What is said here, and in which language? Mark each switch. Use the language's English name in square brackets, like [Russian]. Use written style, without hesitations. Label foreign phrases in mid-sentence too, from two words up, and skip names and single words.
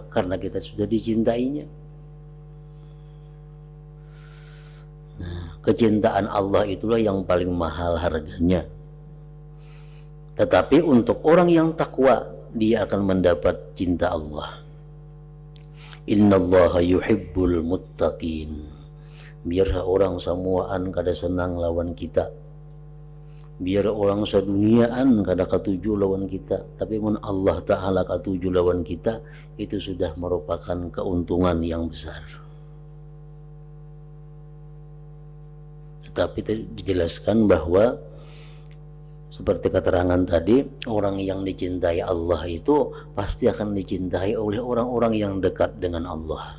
[Indonesian] Karena kita sudah dicintainya. Nah, kecintaan Allah itulah yang paling mahal harganya. Tetapi untuk orang yang takwa, dia akan mendapat cinta Allah. [Arabic] إن الله يحب المتقين. [Banjar] Biar orang samuaan kada senang lawan kita, biar orang seduniaan kada katuju lawan kita, tapi mun Allah Ta'ala katuju lawan kita, [Indonesian] itu sudah merupakan keuntungan yang besar. Tapi dijelaskan bahwa seperti keterangan tadi, orang yang dicintai Allah itu pasti akan dicintai oleh orang-orang yang dekat dengan Allah.